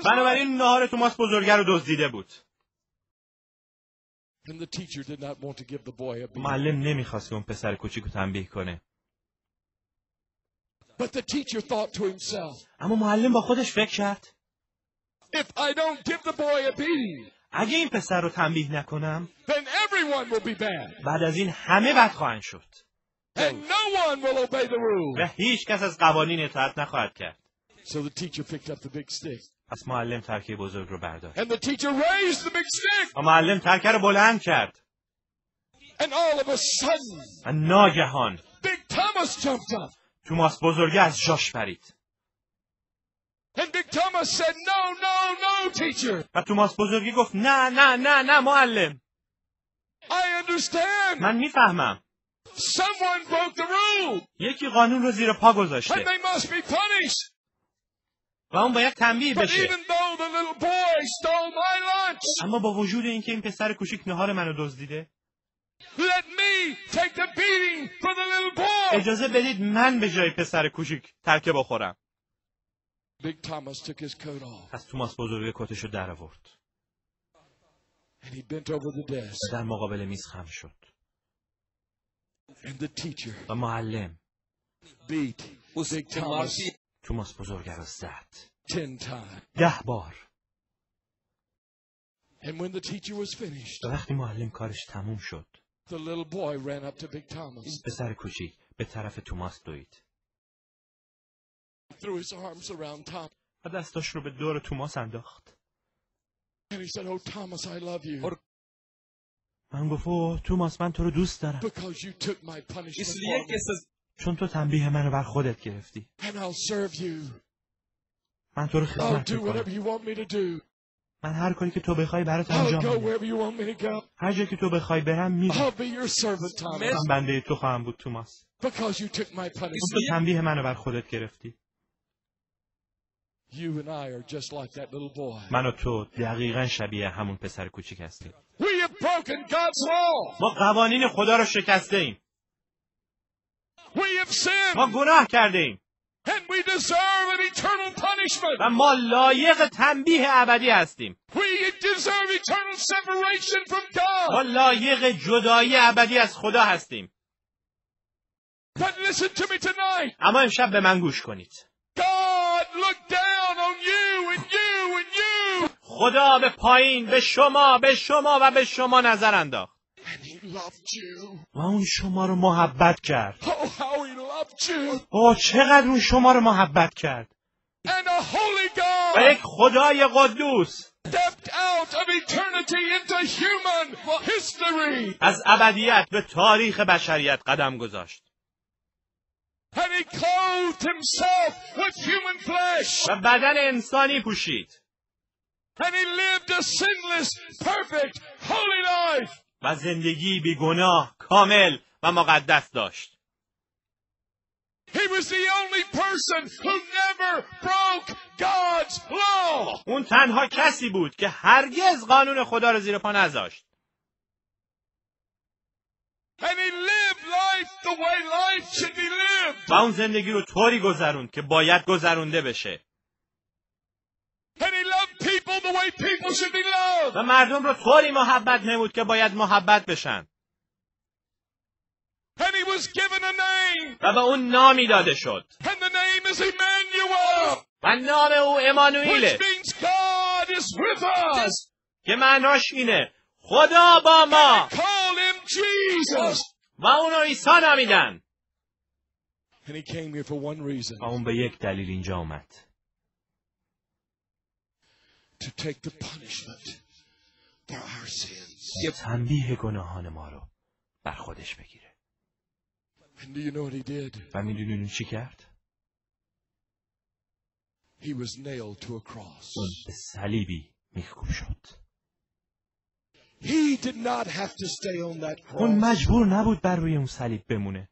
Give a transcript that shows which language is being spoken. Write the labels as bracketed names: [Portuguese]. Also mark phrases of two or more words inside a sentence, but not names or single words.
[Persian] بنابراین ناهار توماس بزرگه رو دزدیده بود. [English] And the teacher did not want to give the boy a beating. [Persian] معلم نمیخواست اون پسر کوچیک رو تنبیه کنه. [English] But the teacher thought to himself, [Persian] اما معلم با خودش فکر کرد [English] if I don't give the boy a beating, [Persian] اگه این پسر رو تنبیه نکنم [English] then everyone will be bad. [Persian] بعد از این همه بد خواهند شد. [English] And no one will obey the [Persian] و [English] rules. [Persian] هیچ کس از قوانین اطاعت نخواهد کرد. [English] So the teacher picked up the big stick. [Persian] پس معلم ترکه بزرگ رو برداشت. [English] And the teacher raised the big stick. [Persian] و معلم ترکه رو بلند کرد. [English] And all of a sudden, [Persian] و ناگهان [English] Big Thomas jumped up. [Persian] توماس بزرگه از جاش پرید. [English] And Big Thomas said, no, teacher. [Persian] و توماس بزرگی گفت نه معلم. [English] I understand. [Persian] من میفهمم. [English] Someone broke the rule. [Persian] یکی قانون رو زیر پا [English] And [Persian] گذاشته. [English] they must be punished. [Persian] و اون باید تنبیه [English] But [Persian] بشه. [English] even though the little boy stole my lunch, [Persian] اما با وجود اینکه این پسر کوچیک نهار منو دزدیده [English] let me take the beating for the little boy. [Persian] اجازه بدید من به جای پسر کوچیک ترکه بخورم. [English] Big Thomas took his coat off. [Persian] پس توماس بزرگ کتشو در آورد. [English] And he bent over the desk. [Persian] در مقابل میز خم شد. [English] And the teacher [Persian] و معلم [English] beat Big Thomas. [Persian] توماس بزرگه را زد [English] 10 times. [Persian] 10 بار. [English] And when the teacher was finished, [Persian] و وقتی معلم کارش تموم شد، [English] the little boy ran up to Big Thomas, [Persian] پسر کوچیک به طرف توماس دوید [English] threw his arms around Thomas, [Persian] و دستاش رو به دور توماس انداخت. [English] and he said, "Oh Thomas, I love you [Persian] من گفت اوه توماس من تو رو دوست دارم [English] because you took my punishment for me, [Persian] چون تو تنبیه منو بر خودت گرفتی. [English] and I'll serve you. [Persian] من تو رو [English] I'll [Persian] خدمت [English] do whatever [Persian] میکنم. [English] you want me to do. [Persian] من هر کاری که تو بخوای برات [English] I'll [Persian] انجام [English] go [Persian] میدم. [English] wherever you want me to go. [Persian] هر جا که تو بخوای برم میرم. [English] I'll be your servant, Thomas, [Persian] من بنده تو خواهم بود توماس. [English] because you took my [Persian] تو [English] punishment." [Persian] تنبیه منو بر خودت گرفتی. [English] You and I are just like that little boy. [Persian] من و تو دقیقاً شبیه همون پسر کوچیک هستیم. [English] We have broken God's law. [Persian] ما قوانین خدا رو شکسته ایم. [English] We have sinned, [Persian] ما گناه کرده ایم. [English] and we deserve an eternal punishment. [Persian] و ما لایق تنبیه ابدی هستیم. [English] We deserve eternal separation from [Persian] ما [English] God. [Persian] لایق جدایی ابدی از خدا هستیم. [English] But listen to me tonight. [Persian] اما امشب به من گوش کنید. [English] God looked down on you and you and you. [Persian] خدا به پایین به شما و به شما نظر انداخت. [English] And he loved you. [Persian] و اون شما رو محبت کرد. [English] Oh, how he loved you. [Persian] اوه چقدر اون شما رو محبت کرد. [English] And a holy [Persian] و [English] God [Persian] یک خدای قدوس [English] stepped out of eternity into human history. [Persian] از ابدیت به تاریخ بشریت قدم گذاشت. [English] And he clothed himself with human flesh. [Persian] و بدن انسانی پوشید. [English] And he lived a sinless, perfect, holy life. [Persian] و زندگی بی گناه، کامل و مقدس داشت. [English] He was the only person who never broke God's law. [Persian] اون تنها کسی بود که هرگز قانون خدا رو زیر پا نذاشت. [English] And he lived life the way life should be lived. [Persian] و اون زندگی رو طوری گذروند که باید گذرونده بشه. [English] And he loved people the way people should be loved. [Persian] و مردم رو طوری محبت نمود که باید محبت بشن. [English] And he was given a name. [Persian] و به اون نامی داده شد. [English] And the name is Emmanuel. [Persian] و نام او امانوئیله [English] Which means God is with us. [Persian] که معناش اینه خدا با ما. [English] Call him Jesus. [Persian] و اونو عیسی نامیدن. [English] And he came here for one reason. [Persian] و اون به یک دلیل اینجا اومد. [English] To take the punishment for our sins. [Persian] که تنبیه گناهان ما رو بر خودش بگیره. [English] And do you know what he did? [Persian] و میدونین چی کرد؟ [English] He was nailed to a cross. [Persian] اون به صلیبی میخکوب شد. [English] He did not have to stay on that [Persian] اون [English] cross. [Persian] مجبور نبود بر روی اون صلیب بمونه.